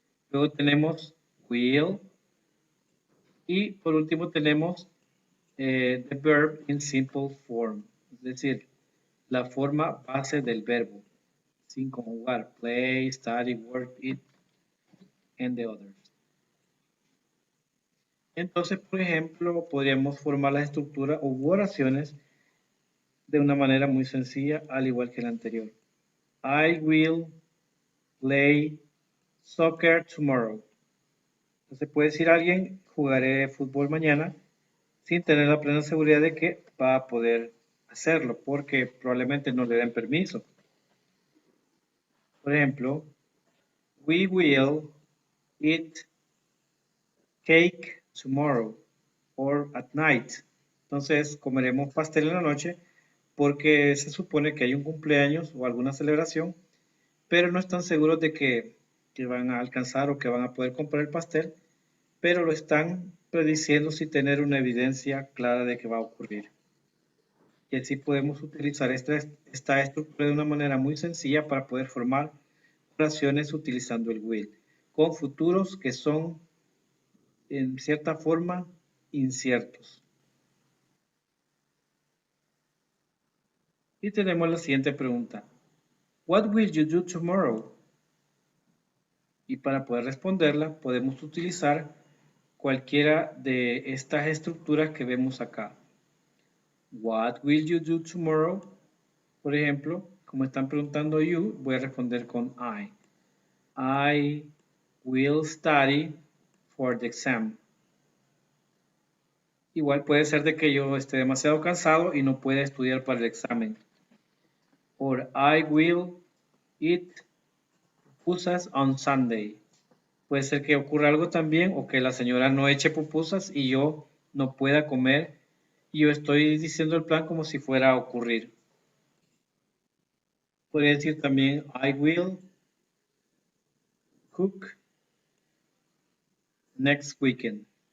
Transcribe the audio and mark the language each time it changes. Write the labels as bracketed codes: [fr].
[es] Luego tenemos will y por último tenemos [en] the verb in simple form, [es] es decir, la forma base del verbo, sin conjugar: [en] play, study, work, eat, and the others. [es] Entonces, por ejemplo, podríamos formar la estructura u oraciones de una manera muy sencilla, al igual que la anterior. [en] I will play soccer tomorrow. [es] Entonces puede decir alguien, jugaré fútbol mañana, sin tener la plena seguridad de que va a poder hacerlo, porque probablemente no le den permiso. Por ejemplo, [en] we will eat cake tomorrow or at night. [es] Entonces comeremos pastel en la noche porque se supone que hay un cumpleaños o alguna celebración, pero no están seguros de que van a alcanzar o que van a poder comprar el pastel, pero lo están prediciendo sin tener una evidencia clara de que va a ocurrir. Y así podemos utilizar esta estructura de una manera muy sencilla para poder formar oraciones utilizando el will, con futuros que son en cierta forma inciertos. Y tenemos la siguiente pregunta: [en] What will you do tomorrow? [es] Y para poder responderla podemos utilizar cualquiera de estas estructuras que vemos acá. [en] What will you do tomorrow? [es] Por ejemplo, como están preguntando you, voy a responder con I. [en] I will study for the exam. [es] Igual puede ser de que yo esté demasiado cansado y no pueda estudiar para el examen. [en] Or I will eat pupusas on Sunday. [es] Puede ser que ocurra algo también, o que la señora no eche pupusas y yo no pueda comer, y yo estoy diciendo el plan como si fuera a ocurrir. Podría decir también [en] I will cook next weekend.